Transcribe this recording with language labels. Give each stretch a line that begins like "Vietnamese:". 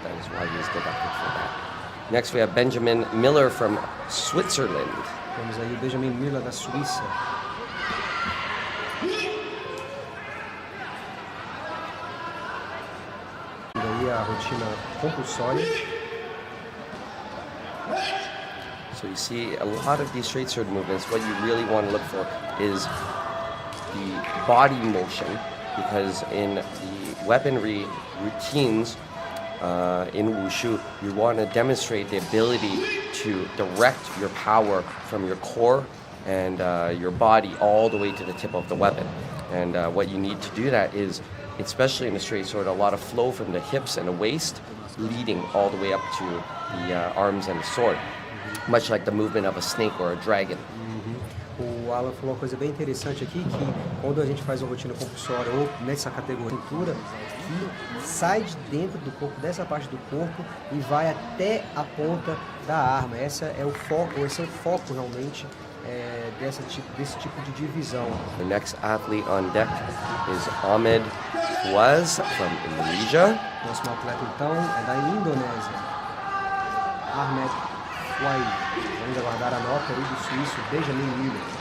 English: That is why he is deducted for that. Next we have Benjamin Miller from Switzerland.
Portuguese: Temos aí o Benjamin Miller da Suíça. Daí a rotina compulsória.
English: So you see a lot of these straight sword movements, what you really want to look for is the body motion, because in the weaponry routines in Wushu, you want to demonstrate the ability to direct your power from your core and your body all the way to the tip of the weapon. And what you need to do that is, especially in the straight sword, a lot of flow from the hips and the waist, leading all the way up to the arms and the sword, much like the movement of a snake or a dragon.
Portuguese: O Alan falou uma coisa bem interessante aqui, que quando a gente faz uma rotina compulsória ou nessa categoria de cintura, que sai de dentro do corpo, dessa parte do corpo, e vai até a ponta da arma. Esse é o foco realmente desse tipo de divisão.
English: The next athlete on deck is Ahmed Fawaz from Indonesia.
Portuguese: O próximo atleta então é da Indonésia, Ahmed Fawaz. Vamos aguardar a nota aí do suíço Benjamin Miller.